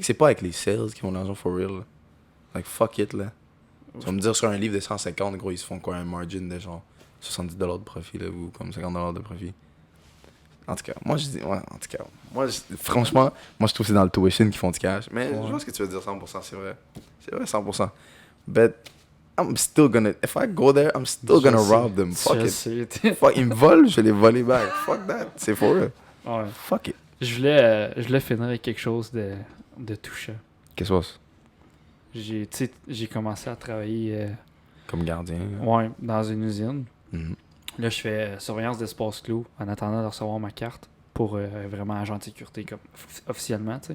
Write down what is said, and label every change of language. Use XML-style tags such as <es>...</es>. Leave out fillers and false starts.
<fr>que c'est pas avec les sales qui font de l'argent</fr> <en>for real.</en> <fr>Là.</fr> <en>Like, fuck it,</en> <fr>là. Tu vas me dire sur un livre de 150, gros, ils se font quoi, un margin de genre 70$ de profit, là, ou comme 50$ de profit. En tout cas, moi, je dis, ouais, en tout cas, franchement, moi, je trouve que c'est dans le tuition qu'ils font du cash. Mais je vois ce que tu veux dire, 100%, c'est vrai. C'est vrai, 100%.</fr> <en>But, I'm still gonna, if I go there, I'm still gonna rob them. Fuck</en> <fr>Je</fr> <en>it.</en> <fr>sais. Fuck, ils me volent, je vais les voler back.</fr> <en>Fuck that.</en> <fr>C'est</fr> <en>for real.</en> <fr>Ouais.</fr> <en>Fuck it.</en> <fr>Je voulais finir avec quelque chose de touchant. Qu'est-ce que c'est? J'ai commencé à travailler Comme gardien. ouais, dans une usine. Mhm. Là, je fais surveillance d'espace clos en attendant de recevoir ma carte pour vraiment agent de sécurité comme officiellement, tu sais.</fr>